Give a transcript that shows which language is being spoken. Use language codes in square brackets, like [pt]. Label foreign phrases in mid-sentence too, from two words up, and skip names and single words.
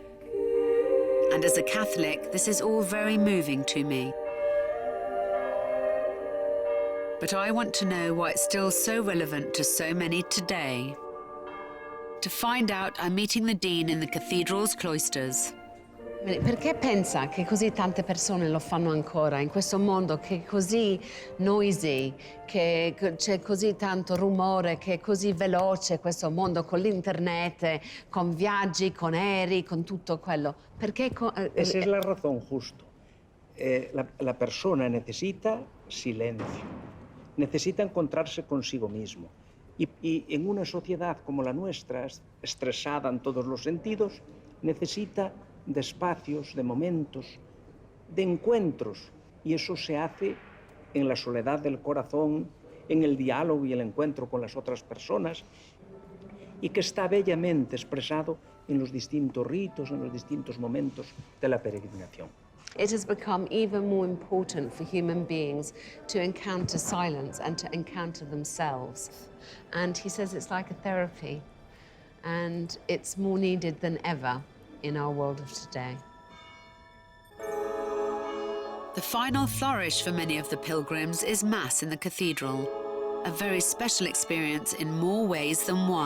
[en] And as a Catholic, this is all very moving to me. But I want to know why it's still so relevant to so many today. To find out, I'm meeting the Dean in the cathedral's cloisters. [it] Perché pensa che così tante persone lo fanno ancora in questo mondo che è così noisy, che c'è così tanto rumore, che è così veloce questo mondo con l'internet, con viaggi, con aerei, con tutto quello? Perché [es] Esa es la razón justo. La persona necesita silencio, necesita encontrarse consigo mismo. Y en una sociedad como la nuestra, estresada en todos los sentidos, necesita de espacios, de momentos, de encuentros. Y eso se hace en la soledad del corazón, en el diálogo y el encuentro con las otras personas, y que está bellamente expresado en los distintos ritos, en los distintos momentos de la peregrinación. [en] It has become even more important for human beings to encounter silence and to encounter themselves. And he says it's like a therapy, and it's more needed than ever in our world of today. The final flourish for many of the pilgrims is Mass in the cathedral, a very special experience in more ways than one.